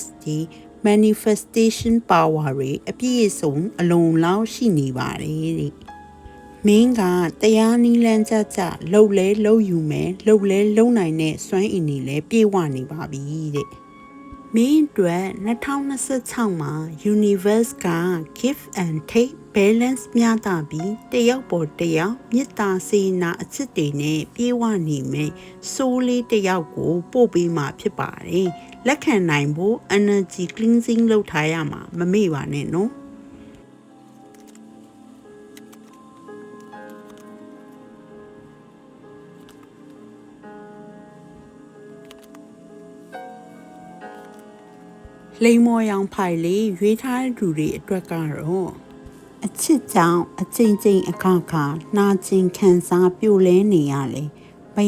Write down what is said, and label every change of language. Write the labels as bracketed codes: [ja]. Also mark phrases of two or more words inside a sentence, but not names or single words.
[my] တွေ [en] manifestation power [my] တွေအပြည့်အစုံအလုံးလောက်ရှိနေပါတယ်တဲ့မင်းကတရားနည်းလမ်းကြလှု ပ်လဲလှုပ်ယူမယ်လှုပ်လဲလှုပ်နိုင်တဲ့စွမ်းအင်တွေလည်းပြေဝနေပါပြီတဲ့မင်းအတွက်2026မှာ universe က [en] give and take balance [my] မျှတပြီးတယောက်ပေါ်တယောက်မေတ္တာစေနာအချစ်တွေနဲ့ပြေဝနေမယ်ဆိုးလေးတယောက်ကိုပို့ပေးမှာဖြစ်ပါတယ်လက်ခံနိုင်ဖို့ [en] energy cleansing [my] လုပ်ထားရမှာမမေ့ပါနဲ့နော် လိမ္မော်ရောင်ဖိုင်လေးရွေးထားတဲ့သူတွေအတွက်ကတော့အချစ်ကြောင့်အချိန်ချင်းအခါခါနှာကျင်ခံစားပြိုလဲနေရလေမရ